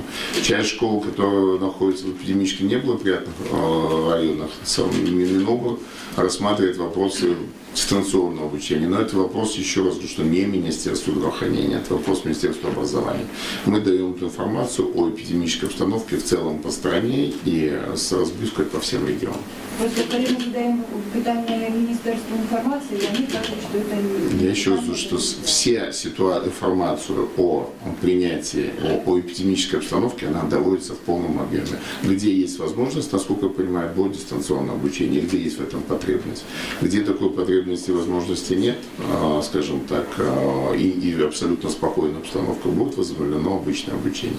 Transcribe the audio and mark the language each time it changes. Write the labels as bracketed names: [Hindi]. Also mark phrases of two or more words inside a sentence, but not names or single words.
[Russian] Часть школ, которые находятся в эпидемически неблагоприятных районах, Минобр рассматривает вопросы дистанционного обучения. Но это вопрос, еще раз говорю, что не Министерство здравоохранения, это вопрос Министерства образования. Мы даем эту информацию о эпидемической обстановке в целом по стране и с разбивкой по всем регионам. [Ukrainian] Просто коли ми задаємо питання Міністерству інформації, вони кажуть, що це не... [Russian] Я еще раз говорю, что все информацию о принятии, о эпидемической обстановке, она доводится в полном объеме. Где есть возможность, насколько я понимаю, будет дистанционное обучение, где есть в этом потребность. Где такой потребности и возможности нет, скажем так, и абсолютно спокойная обстановка, будет возобновлено обычное обучение.